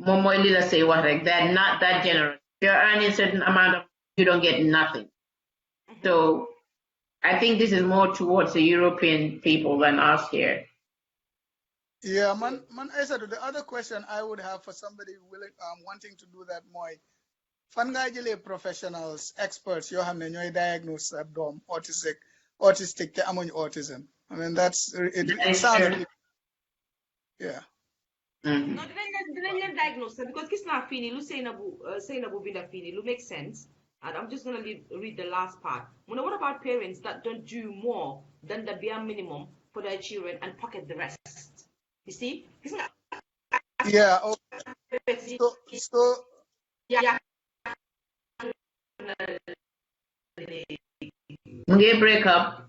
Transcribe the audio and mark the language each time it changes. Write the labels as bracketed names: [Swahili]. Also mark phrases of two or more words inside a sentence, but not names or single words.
[English] Mom, say what like they're not that generous. You're earning a certain amount of, you don't get nothing. So I think this is more towards the European people than us here. Yeah, man, Esa, the other question I would have for somebody willing, wanting to do that more, [Wolof] fan nga jëlee [English] professionals, experts, [Wolof] yoo xam ne ñooy diagnose sa doom autistic te amuñ autism. [English] I mean, it sounds really, yeah. No, [Wolof] dinañ leen diagnose because gis naa fii nii lu Seynabou binda fii nii lu [English] make sense. And I'm just going to read the last part. What about parents that don't do more than the bare minimum for their children and pocket the rest? You see? Yeah. Okay. So yeah. When they break up,